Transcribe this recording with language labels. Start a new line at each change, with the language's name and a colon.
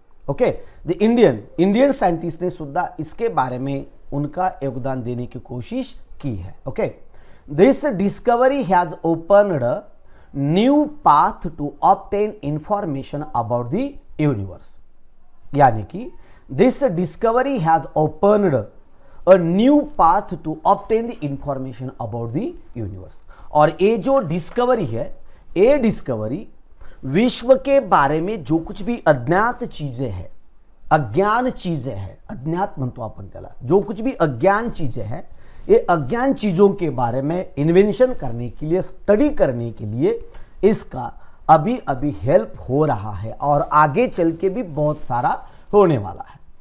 English: Okay, the Indian scientists
Hindi: ने सुद्धा इसके बारे में उनका योगदान देने की कोशिश की है।
English: Okay, this discovery has opened a new path to obtain information about the universe.
Hindi: यानी कि
English: this discovery has opened a new path to obtain the information about the universe.
Hindi: और ये जो डिस्कवरी है, ये डिस्कवरी विश्व के बारे में जो कुछ भी अज्ञात चीजें हैं, अज्ञान चीजें हैं,
Marathi: अज्ञात म्हणतो आपण त्याला,
Hindi: जो कुछ भी अज्ञान चीजें हैं, ये अज्ञान चीजों के बारे में इन्वेंशन करने के लिए, स्टडी करने के लिए इसका अभी हेल्प हो रहा है, और आगे चल के भी बहुत सारा होने वाला है।